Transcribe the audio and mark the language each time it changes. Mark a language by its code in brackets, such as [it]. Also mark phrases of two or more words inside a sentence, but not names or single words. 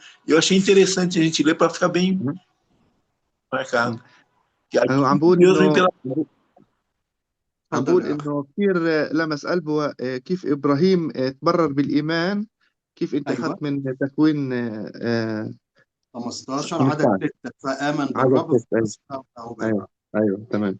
[pt] Eu achei interessante a gente ler para ficar bem marcado. [ar] عم بقول انه كثير لمس قلبه كيف ابراهيم تبرر بالايمان، كيف انت اخذت من تكوين 15 عدد 6 فآمن بالرب. ايوه تمام.